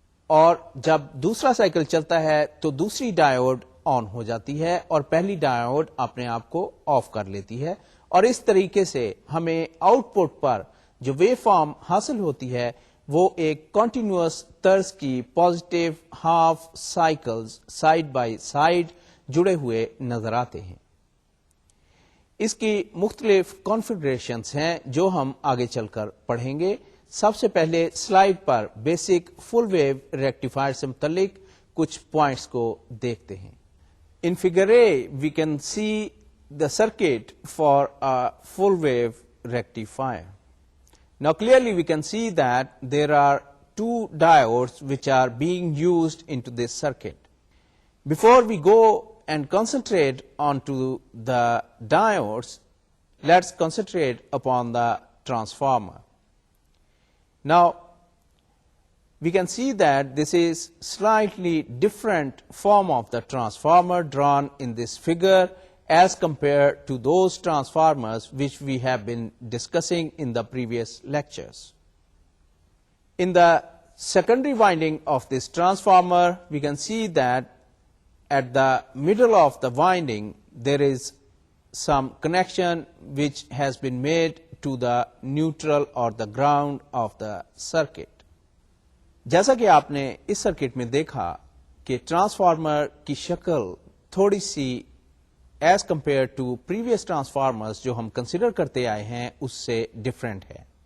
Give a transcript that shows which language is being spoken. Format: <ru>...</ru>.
<ur>اور جب دوسرا سائیکل چلتا ہے تو دوسری ڈائیوڈ آن ہو جاتی ہے اور پہلی ڈائیوڈ اپنے آپ کو آف کر لیتی ہے، اور اس طریقے سے ہمیں آؤٹ پٹ پر جو ویو فارم حاصل ہوتی ہے وہ ایک کنٹینیوس طرز کی positive half cycles side by side جڑے ہوئے نظر آتے ہیں. اس کی مختلف کانفیگریشنز ہیں جو ہم آگے چل کر پڑھیں گے. سب سے پہلے سلائیڈ پر بیسک فل ویو ریکٹیفائر سے متعلق کچھ پوائنٹس کو دیکھتے ہیں.</ur> <en>In figure A we can see the circuit for full wave rectifier. Now clearly we can see that there are two diodes which are being used into this circuit. Before we go and concentrate onto the diodes, let's concentrate upon the transformer. Now we can see that this is slightly different form of the transformer drawn in this figure as compared to those transformers which we have been discussing in the previous lectures. In the secondary winding of this transformer, we can see that at the middle of the winding there is some connection which has been made to the neutral or the ground of the circuit.</en> <ur>جیسا کہ آپ نے اس circuit میں دیکھا کہ transformer کی شکل تھوڑی سی</ur> <en>as compared to previous transformers</en> <ur>جو ہم کنسیڈر کرتے آئے ہیں اس سے ڈفرینٹ ہے.</ur>